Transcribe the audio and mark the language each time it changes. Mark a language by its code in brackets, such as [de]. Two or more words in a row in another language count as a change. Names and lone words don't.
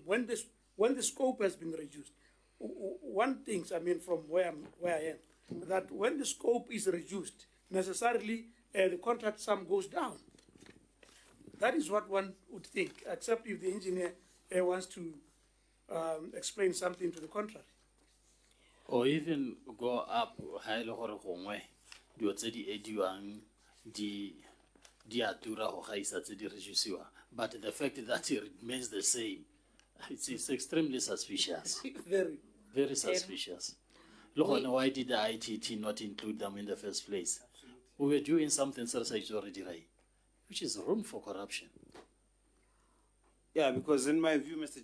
[en] When the scope has been reduced, one thing, from where I am, that when the scope is reduced, necessarily the contract sum goes down. That is what one would think, except if the engineer wants to explain something to the contrary. Or even go up high or home, [tn] do tse di ediwang di atura ho gaisa tse di reduciwa, [en] but the fact that it remains the same, it's extremely suspicious. Very suspicious. Look, why did the ITT not include them in the first place? We were doing something is already right, which is room for corruption. Yeah, because in my view, Mr.